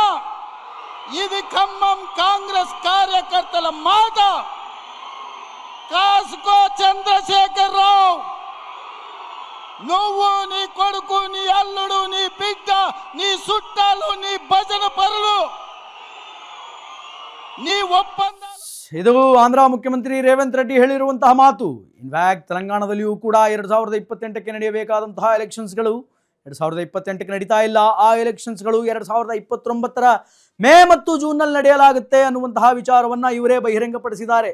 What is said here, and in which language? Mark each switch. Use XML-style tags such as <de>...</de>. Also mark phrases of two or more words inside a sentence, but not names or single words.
<te>ఇది ఖమ్మం కాంగ్రెస్ కార్యకర్తల మాట. కాసుకో చంద్రశేఖర్ రావు, నువ్వు, నీ కొడుకు, నీ అల్లుడు, నీ బిడ్డ, నీ చుట్టాలు, నీ భజన పరులు, నీ ఒప్పందాలు.</te> <kn>ಇದು ಆಂಧ್ರ ಮುಖ್ಯಮಂತ್ರಿ ರೇವಂತ್ ರೆಡ್ಡಿ ಹೇಳಿರುವಂತಹ ಮಾತು. ಇನ್ಫ್ಯಾಕ್ಟ್ ತೆಲಂಗಾಣದಲ್ಲಿಯೂ ಕೂಡ 2028ಕ್ಕೆ ನಡೆಯಬೇಕಾದಂತಹ ಎಲೆಕ್ಷನ್ಸ್ಗಳು 2028ಕ್ಕೆ ನಡೀತಾ ಇಲ್ಲ. ಆ ಎಲೆಕ್ಷನ್ಸ್ಗಳು 2029ರ ಮೇ ಮತ್ತು ಜೂನ್ನಲ್ಲಿ ನಡೆಯಲಾಗುತ್ತೆ ಅನ್ನುವಂತಹ ವಿಚಾರವನ್ನು ಇವರೇ ಬಹಿರಂಗಪಡಿಸಿದ್ದಾರೆ.</kn>